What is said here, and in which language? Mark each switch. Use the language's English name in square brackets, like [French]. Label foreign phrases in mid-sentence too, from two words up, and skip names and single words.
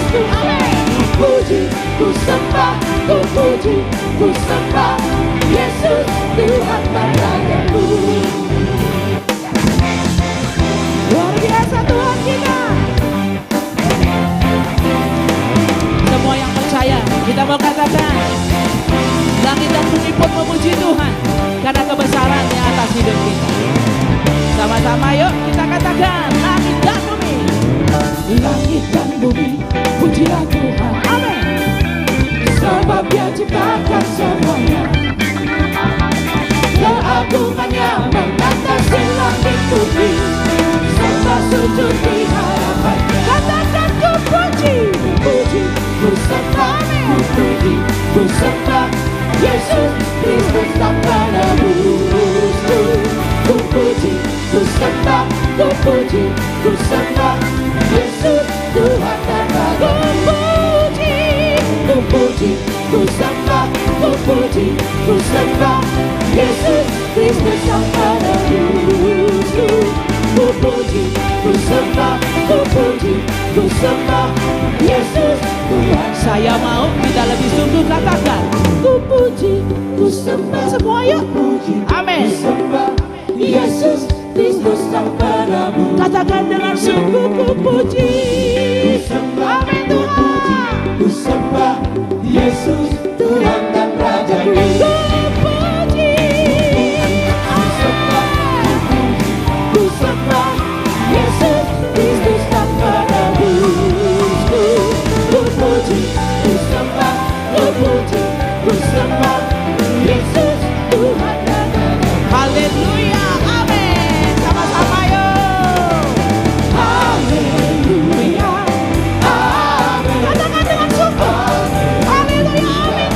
[Indonesian] Ku puji, ku sembah, ku puji, ku sembah Yesus Tuhan Rajaku. Luar biasa Tuhan kita. semua yang percaya, kita mau katakan langit dan bumi pun memuji Tuhan karena kebesarannya atas hidup kita. Sama-sama yuk kita katakan langit dan bumi. Langit dan bumi pujilah Tuhan. Amin. Sebab Dia ciptakan semuanya. Keagungannya mengatasi langit bumi. Sembah sujud di hadapannya. Katakan ku puji, puji, ku sembah, ku puji, ku sembah Yesus Kristus Sang Penebus. Ku puji, ku sembah, ku puji, ku sembah Yesus Tuhan dan Raja. Ku puji, ku sembah, ku puji, ku sembah Yesus Kristus Sang Penebus. Ku puji, ku sembah, ku puji, ku sembah Yesus Tuhan. Saya mau kita lebih sungguh katakan Ku puji, ku sembah, semua yuk. puji, Amin. ku sembah Yesus Kristus Sang Penebus. Katakan dengan sungguh ku puji. Amin Tuhan. Ku sembah Yesus Tuhan dan Rajaku. Ku puji, ku sembah, ku sembah Yesus Kristus Sang Penebus. Ku puji, ku sembah, ku puji, ku sembah Yesus Tuhan dan Rajaku. Haleluya. Amin. Sama-sama yuk. Haleluya, amin. Katakan dengan sungguh. Haleluya,